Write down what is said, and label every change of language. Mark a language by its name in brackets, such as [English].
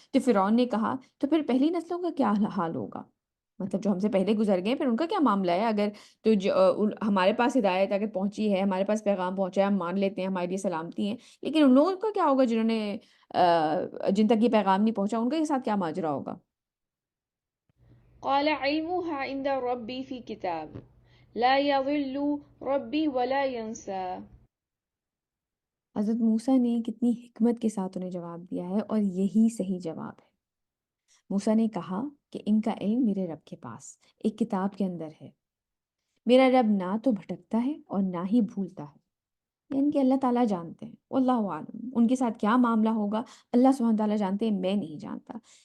[Urdu] تو فرعون نے کہا تو پھر پہلی نسلوں کا کیا حال ہوگا؟ مطلب جو ہم سے پہلے گزر گئے پھر ان کا کیا معاملہ ہے؟ اگر تو ہمارے پاس ہدایت اگر پہنچی ہے، ہمارے پاس پیغام پہنچا ہے، ہم مان لیتے ہیں، ہمارے لیے سلامتی ہیں، لیکن ان لوگوں کا کیا ہوگا جنہوں نے جن تک یہ پیغام نہیں پہنچا، ان کے ساتھ کیا ماجرا ہوگا؟ [Arabic] قال علمها عند ربي في كتاب لا يضل ربي ولا ينسى. [Urdu] حضرت موسیٰ نے کتنی حکمت کے ساتھ انہیں جواب دیا ہے، اور یہی صحیح جواب ہے. موسیٰ نے کہا کہ ان کا علم میرے رب کے پاس ایک کتاب کے اندر ہے، میرا رب نہ تو بھٹکتا ہے اور نہ ہی بھولتا ہے. یعنی کہ اللہ تعالیٰ جانتے ہیں، واللہ عالم، ان کے ساتھ کیا معاملہ ہوگا اللہ سبحانہ تعالیٰ جانتے ہیں، میں نہیں جانتا.